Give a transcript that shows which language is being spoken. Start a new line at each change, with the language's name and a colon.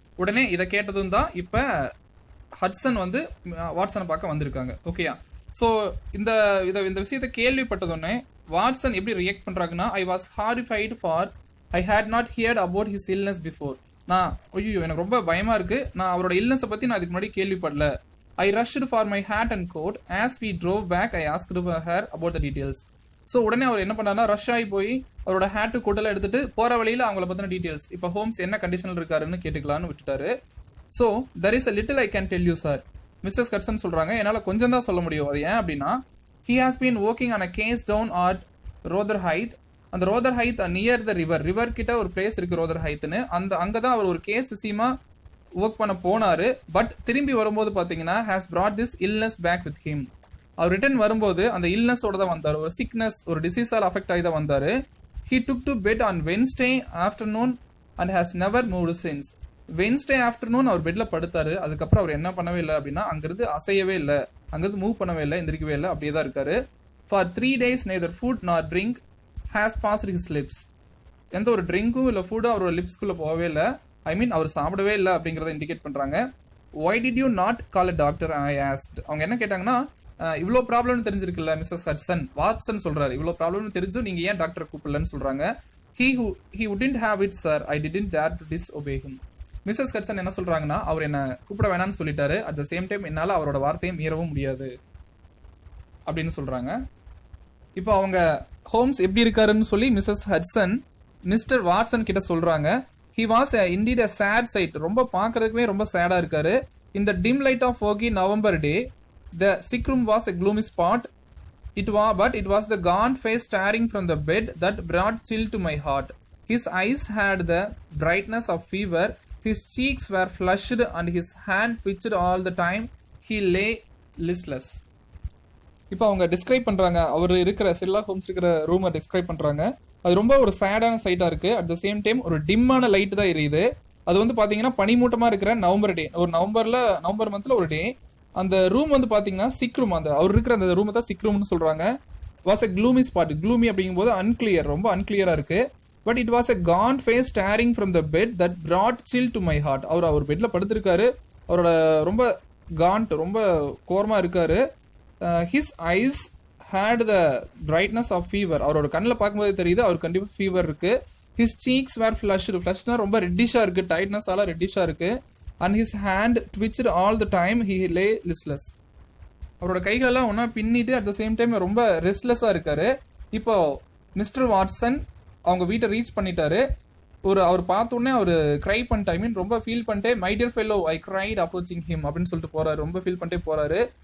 Tamil: உடனே இதை கேட்டதும் தான் இப்போ ஹட்சன் வந்து வாட்சனை பார்க்க வந்திருக்காங்க. ஓகேயா? ஸோ இந்த விஷயத்தை கேள்விப்பட்டதுடனே வாட்சன் எப்படி ரியாக்ட் பண்ணுறாங்கன்னா,
English: I was horrified for I had not heard about his illness before.
Tamil: நான் ஐயோ எனக்கு ரொம்ப பயமாக இருக்குது, நான் அவரோட இல்னஸை பற்றி நான் இதுக்கு முன்னாடி கேள்விப்படல.
English: I rushed for my hat and coat. As we drove back, I asked her about the details.
Tamil: So உடனே அவர் என்ன பண்ணாருன்னா ரஷ் ஆகி போய் அவரோட ஹேட்டு கோட்டெல்லாம் எடுத்துட்டு போகிற வழியில் அவங்கள பற்றின டீட்டெயில்ஸ், இப்போ ஹோம்ஸ் என்ன கண்டிஷனில் இருக்காருன்னு கேட்டுக்கலான்னு விட்டுட்டாரு. So
English: there is a little I can tell you sir.
Tamil: Mrs Hatsun சொல்கிறாங்க, என்னால் கொஞ்சம் தான் சொல்ல முடியும். அது ஏன் அப்படின்னா
English: He has been working on a case down at Rotherhithe.
Tamil: அந்த ரோதர்ஹைத் நியர் த ரிவர் கிட்ட ஒரு பிளேஸ் இருக்கு ரோதர்ஹைத்னு. அங்கதான் அவர் ஒரு கேஸ் விஷயமா ஒர்க் பண்ண போனாரு. பட் திரும்பி வரும்போது பாத்தீங்கன்னா
English: Has brought this illness back with him.
Tamil: Our return வரும்போது அந்த இல்னஸோட தான் வந்தார். ஒரு சிக்னஸ், ஒரு டிசீஸால் அஃபெக்ட் ஆகி தான் வந்தாரு.
English: He took to bed on Wednesday afternoon and has never moved since.
Tamil: Wednesday afternoon அவர் பெட்ல படுத்தாரு. அதுக்கப்புறம் அவர் என்ன பண்ணவே இல்லை அப்படின்னா அங்கிருந்து அசையவே இல்லை, அங்கிருந்து மூவ் பண்ணவே இல்லை, எந்திரிக்கவே இல்லை, அப்படியே தான் இருக்காரு.
English: For 3 days neither food nor drink has passed his lips.
Tamil: எந்த ஒரு ட்ரிங்கும் இல்லை ஃபுட்டும் அவரோட லிப்ஸ்குள்ள போகவே இல்லை. ஐ மீன் அவர் சாப்பிடவே இல்லை அப்படிங்கிறத இண்டிகேட் பண்றாங்க.
English: Why did you not call a doctor? I asked.
Tamil: அவங்க என்ன கேட்டாங்கன்னா, இவ்வளோ ப்ராப்ளம்னு தெரிஞ்சிருக்குல்ல மிஸ்ஸஸ் ஹட்சன், வாட்சன் சொல்றாரு, இவ்வளோ ப்ராப்ளம்னு தெரிஞ்சும் நீங்க ஏன் டாக்டரை கூப்பிடலன்னு சொல்றாங்க.
English: He wouldn't have it, sir. I didn't dare to disobey him.
Tamil: Mrs Hatsun என்ன சொல்றாங்கன்னா, அவர் என்ன கூப்பிட வேணாம்னு சொல்லிட்டாரு,
English: at the same time
Tamil: என்னால அவரோட வார்த்தையை மீறவும் முடியாது அப்படின்னு சொல்றாங்க. இப்போ அவங்க ஹோம்ஸ் எப்படி இருக்காருன்னு சொல்லி மிஸ்ஸஸ் ஹட்சன் மிஸ்டர் வாட்சன் கிட்ட சொல்றாங்க.
English: He was indeed a sad sight.
Tamil: ரொம்ப பார்க்கறதுக்குமே ரொம்ப சேடா இருக்காரு.
English: In the dim light of foggy November day, the sick room was a gloomy spot. But it was the gaunt face staring from the bed that brought chill to my heart. His eyes had the brightness of fever. His cheeks were flushed and his hand twitched all the time. He lay listless.
Tamil: இப்போ அவங்க describe பண்றாங்க, அவர் இருக்கிற Sherlock Holmes இருக்கிற ரூமை describe பண்றாங்க. அது ரொம்ப ஒரு சேடான சைட்டா இருக்கு.
English: at the same time
Tamil: ஒரு டிம்மான லைட் தான் எரியுது. அது வந்து பாத்தீங்கன்னா பனிமூட்டமா இருக்கிற நவம்பர் டே, ஒரு நவம்பர் மந்த்ல ஒரு டே. அந்த ரூம் வந்து பாத்தீங்கன்னா சிக் ரூம், அந்த அவர் இருக்கிற அந்த ரூமை தான் சிக் ரூம்னு சொல்றாங்க.
English: Was a gloomy spot.
Tamil: Gloomy அப்படிங்கும் போது அன்கிளியர், ரொம்ப அன்கிளியரா இருக்கு.
English: But it was a gaunt face staring from the bed that brought chill to my heart.
Tamil: அவர் பெட்ல படுத்திருக்காரு, அவரோட ரொம்ப காண்ட், ரொம்ப கோரமா இருக்காரு.
English: His eyes had the brightness of fever.
Tamil: அவரோட கண்ணில் பார்க்கும்போது தெரியுது அவர் கண்டிப்பா ஃபீவர் இருக்கு.
English: His cheeks were flushed.
Tamil: Flushனா ரொம்ப ரெட்டிஷா இருக்கு, டைட்னஸால ரெட்டிஷா இருக்கு.
English: And his hand twitched all the time. He lay listless.
Tamil: அவரோட கைகளெல்லாம் ஒன்னா பின்னிட்டு
English: at the same time
Tamil: ரொம்ப ரெஸ்ட்லெஸ்ஸா இருக்காரு. இப்போ மிஸ்டர் வாட்சன் அவங்க வீட்டை ரீச் பண்ணிட்டாரு. அவர் பார்த்த உடனே அவர் கிரை பண்ணிட்டு, ஐ மீன் ரொம்ப ஃபீல் பண்ணிட்டு,
English: my dear fellow I cried approaching him
Tamil: அப்படின்னு சொல்லிட்டு போறாரு. ரொம்ப ஃபீல் பண்ணிட்டே போறாரு.